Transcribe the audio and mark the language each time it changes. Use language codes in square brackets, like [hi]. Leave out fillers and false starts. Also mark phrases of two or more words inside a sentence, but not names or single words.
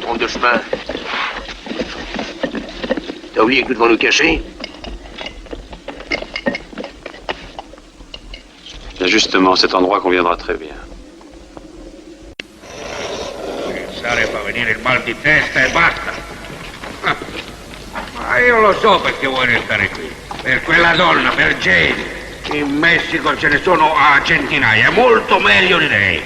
[fr] chemin. T'as oublié que nous devons nous cacher? Et justement, cet endroit conviendra très bien. [it] Pensare fa venire il mal di testa e basta. Ma io lo so perché vuoi restare qui. Per quella donna, per Jane. In Messico ce ne sono a centinaia, molto meglio di lei.